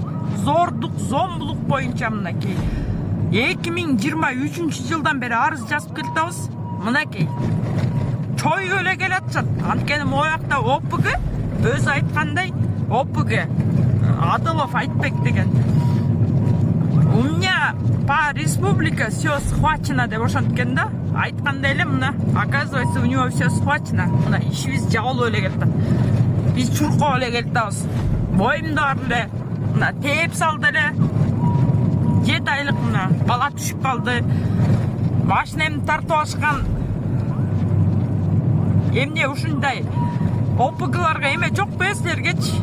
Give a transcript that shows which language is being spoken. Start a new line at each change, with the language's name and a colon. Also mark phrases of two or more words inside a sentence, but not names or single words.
Kyrgyz: Зордук, зомбулук боюнча мынакей. 2023 жылдан бери арыз жазып келатабыз. Мынакей. Чой өле келатат. Анткени моякта ОПГ өзү айткандай ОПГ Адылов Айтбек деген.
Russian: У меня по республике все схвачено
Kyrgyz: деп ошенткен да. Айткандай эле мына,
Russian: оказывается, у него все схвачено.
Kyrgyz: Мына ишибиз жабылып эле келатат. Биз чуркап эле келатабыз. Боюмда бар эле. Мына тээп салды эле. 7 айлык мына бала түшүп калды. Машинемди тартып алышкан. Эмне ушундай ОПГларга эме жок бе силергечи?